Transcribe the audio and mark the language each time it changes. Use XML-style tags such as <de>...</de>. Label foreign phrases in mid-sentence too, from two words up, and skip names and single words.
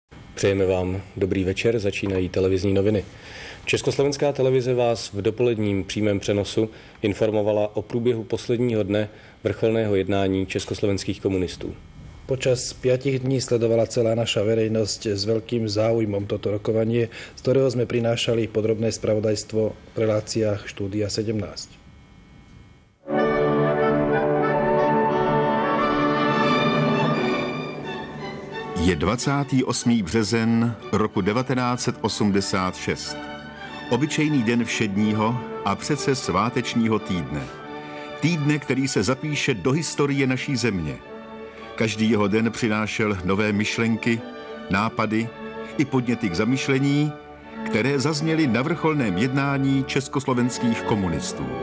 <cs>Přejeme vám dobrý večer, začínají televizní noviny. Československá televize vás v dopoledním přímém přenosu informovala o průběhu posledního dne vrcholného jednání československých komunistů.</cs> <sk>Počas 5 dní sledovala celá naša verejnosť s veľkým záujmom toto rokovanie, z ktorého sme prinášali podrobné spravodajstvo v reláciách Štúdia 17.</sk> <cs>Je 28. březen roku 1986. Obyčejný den všedního a přece svátečního týdne. Týdne, který se zapíše do historie naší země. Každý jeho den přinášel nové myšlenky, nápady i podněty k zamyšlení, které zazněly na vrcholném jednání československých komunistů.</cs>